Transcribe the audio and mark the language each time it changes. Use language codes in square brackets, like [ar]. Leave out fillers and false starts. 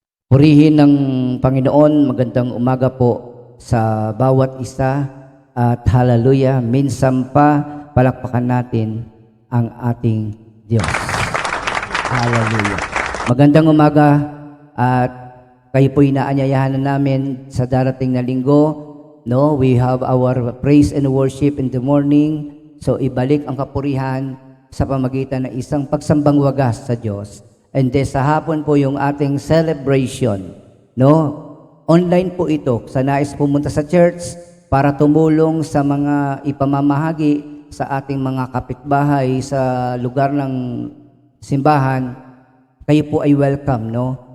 [tl] Purihin ng Panginoon, magandang umaga po sa bawat isa at hallelujah, minsan pa palakpakan natin ang ating Diyos. Hallelujah. Magandang umaga at kayo po'y inaanyayahan na namin sa darating na linggo. [en] No, we have our praise and worship in the morning. [tl] So ibalik ang kapurihan sa pamagitan ng isang pagsambang wagas sa Diyos. [en] And then [tl] sa hapon po yung ating celebration. No, online po ito. Sa nais pumunta sa church para tumulong sa mga ipamamahagi sa ating mga kapitbahay sa lugar ng simbahan, kayo po ay welcome, no?